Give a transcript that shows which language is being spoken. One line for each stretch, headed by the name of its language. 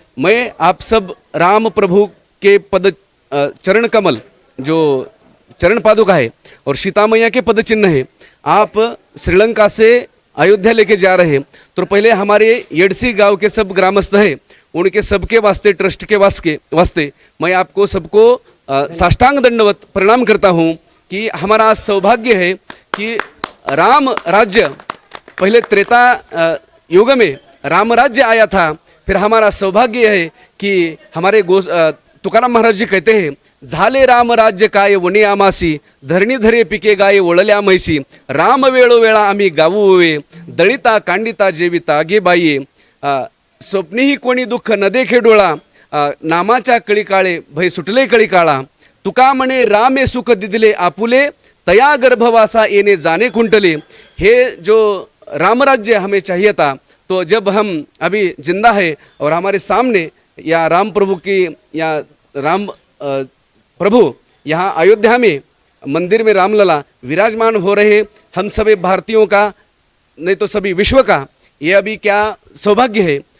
Hindi: मैं आप सब राम प्रभु के पद चरण कमल जो चरण पादुका है और सीता मैया के पद चिन्ह है, आप श्रीलंका से अयोध्या लेके जा रहे हैं, तो पहले हमारे येडसी गांव के सब ग्रामस्थ हैं, उनके सबके वास्ते, ट्रस्ट के वास्ते मैं आपको सबको साष्टांग दंडवत प्रणाम करता हूं कि हमारा सौभाग्य है कि राम राज्य पहले त्रेता युग में राम राज्य आया था। फिर हमारा सौभाग्य है कि हमारे तुकाराम महाराज जी कहते हैं
Marathi: झाले राम राज्य काय वने आमासी, धरणी धरे पिके गाये वळल्या म्हैसी, राम वेळोवेळा आम्ही गावुवे, दळिता कांडिता जेविता गे बाये, स्वप्नीही कोणी दुःख न देखे डोळा, नामाच्या कळी काळे भय सुटले कळी काळा, तुका म्हणे रामे सुख दिदले आपुले, तया गर्भवासा येणे जाणे कुंटले।
Hindi: हे जो राम राज्य हमें चाहिए था, तो जब हम अभी जिंदा है और हमारे सामने या राम प्रभु की या राम प्रभु यहाँ अयोध्या में मंदिर में रामलला विराजमान हो रहे, हम सभी भारतीयों का नहीं तो सभी विश्व का ये अभी क्या सौभाग्य है।